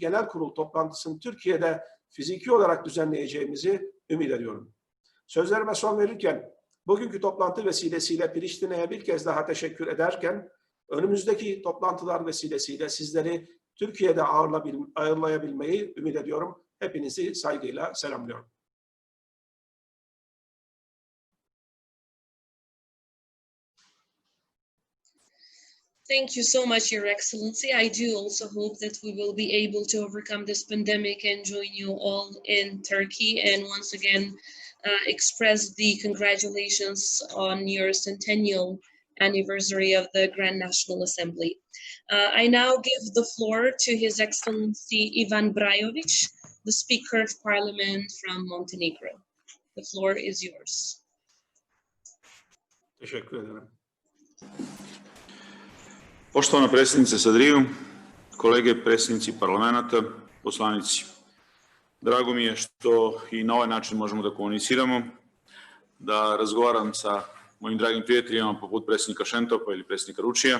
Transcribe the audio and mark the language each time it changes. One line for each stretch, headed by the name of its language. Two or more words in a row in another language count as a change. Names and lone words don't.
Turkish: Genel Kurul toplantısını Türkiye'de fiziki olarak düzenleyeceğimizi ümit ediyorum. Sözlerime son verirken bugünkü toplantı vesilesiyle Priştine'ye bir kez daha teşekkür ederken önümüzdeki toplantılar vesilesiyle sizleri Türkiye'de ağırlayabilmeyi ümit ediyorum. Hepinizi saygıyla selamlıyorum.
English: Thank you so much, Your Excellency. I do also hope that we will be able to overcome this pandemic and join you all in Turkey. And once again, express the congratulations on your centennial anniversary of the Grand National Assembly. I now give the floor to His Excellency Ivan Brajovic, the Speaker of Parliament from Montenegro. The floor is yours.
Turkish: Teşekkür ederim.
Serbian: Poštovana predsjednice Sadriju, kolege predsjednici parlamenta, poslanici. Drago mi je što i na ovaj način možemo da komuniciramo, da razgovaram sa mojim dragim prijateljima poput predsjednika Šentopa ili predsjednika Ručija.